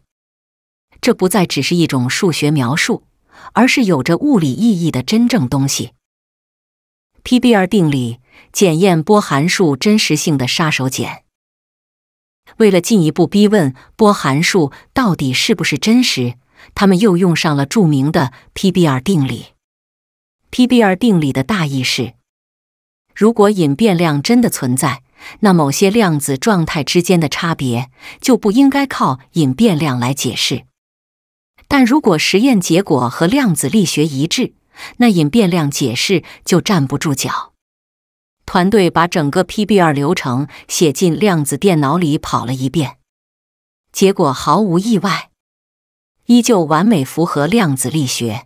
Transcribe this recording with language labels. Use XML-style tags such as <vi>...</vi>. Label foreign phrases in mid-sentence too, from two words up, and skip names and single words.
<zh>這不再只是一種數學描述，而是有着物理意義的真正東西。PBR 定理，檢驗波函數真實性的殺手鐧。為了進一步逼問波函數到底是不是真實，他們又用上了著名的 PBR 定理。PBR 定理的大意是，如果隱變量真的存在，那某些量子狀態之間的差別就不應該靠隱變量來解釋。但如果實驗結果和量子力學一致，那隱變量解釋就站不住腳。團隊把整個 PBR 流程寫進量子電腦裡跑了一遍，結果毫無意外，依舊完美符合量子力學。</zh>